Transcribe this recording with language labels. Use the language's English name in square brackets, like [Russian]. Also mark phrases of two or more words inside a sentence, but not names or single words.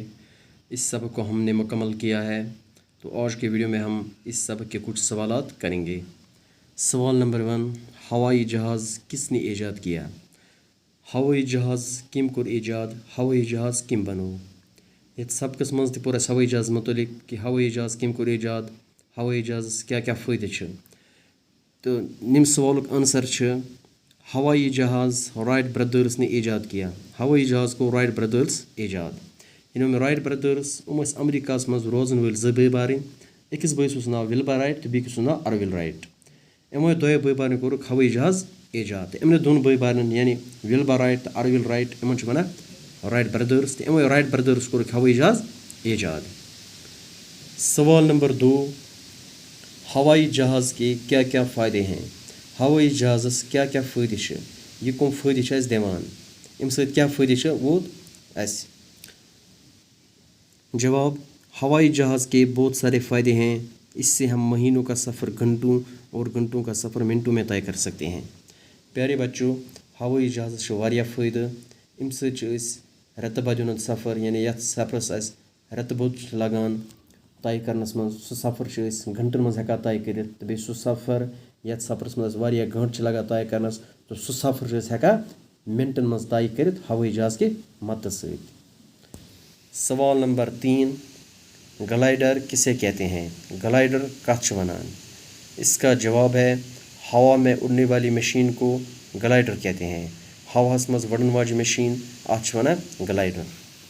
[Hindi] इस सबक को हमने मुकम्मल किया है। तो आज के वीडियो में हम इस सबक के कुछ सवालात करेंगे। सवाल नंबर 1, हवाई जहाज़ किसने ईजाद किया? [Kashmiri] हवाई जहाज़ किम कोर ईजाद? हवाई जहाज़ किम बनो? ये सबकस मज तह पूरा हवाई जहाज़ मुतलिक कि हवाई जहाज़ किम कोर ईजाद, हवाई जहाज़ क्या क्या फ़ायदे छ। तो निम्न सवालुक आंसर छ [Hindi] हवाई जहाज़ राइट ब्रदर्स ने ईजाद किया। [Kashmiri] हवाई जहाज़ को राइट ब्रदर्स ईजाद। इन राइट ब्रदर्स अमेरिका मज रोजन वल जो बई बारन। अकिस बैस नाव विल्बर राइट तो बीस नाव अरविल राइट। इमो दो बई बारन कोर हवाई जहाज़ ईजाद। इमन दोन बई बारन यानी विल्बर राइट तो अरविल राइट इन वन राइट ब्रदर्स। तो इमो राइट ब्रदर्स कोर हवाई जहाज़ ईजाद। [Hindi] सवाल नंबर 2, हवाई जहाज़ के क्या क्या फ़ायदे हैं? [Kashmiri] हवाई जहाज़स क्या क्या फ़ायदे छ? यह कम फ़ायदे छ दिवान? अम सत क्या फ़ायदे छ वो अस? [Hindi] जवाब, हवाई जहाज़ के बहुत सारे फ़ायदे हैं। इससे हम महीनों का सफ़र घंटों और घंटों का सफ़र मिनटों में तय कर सकते हैं। [Kashmiri] प्यारे बच्चों, हवाई जहाज़ छ वारिया फ़ायदे। अम सत रत बद सफ़र यानी यथ सफ़रस अस रत बद लगान तय करनस मज सह सफ़र घंटन मज हेका तय कर। तो बे सह सफ़र यथ सफ़रस मज वारिया घंट लगा तय करनस, तो सह सफ़र हेका मिनटन मज तय कर हवाई जहाज़ के मदद सत। [Hindi] सवाल नंबर 3, ग्लाइडर किसे कहते हैं? [Kashmiri] ग्लाइडर कथ वनान? [Hindi] इसका जवाब है हवा में उड़ने वाली मशीन को ग्लाइडर कहते हैं। [Kashmiri] हवास मज वड़न वाज मशीन अथ वनान ग्लाइडर।